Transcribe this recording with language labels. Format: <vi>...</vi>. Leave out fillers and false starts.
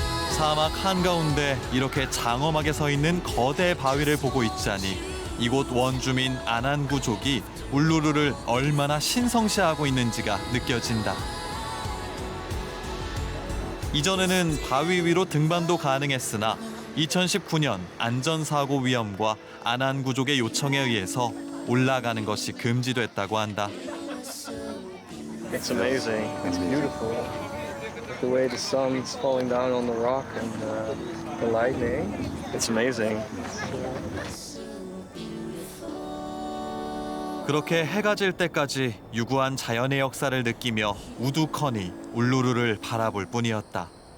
<ko>사막 한가운데 이렇게 장엄하게 서 있는 거대 바위를 보고 있자니 이곳 원주민 아난구족이 울루루를 얼마나 신성시하고 있는지가 느껴진다. 이전에는 바위 위로 등반도 가능했으나 2019년 안전사고 위험과 아난구족의 요청에 의해서 올라가는 것이 금지됐다고 한다.</ko> <en>It's amazing. It's beautiful. The way the sun's falling down on the rock and the lightning. It's amazing.</en> <ko>그렇게 해가 질 때까지 유구한 자연의 역사를 느끼며 우두커니 울루루를 바라볼 뿐이었다.</ko>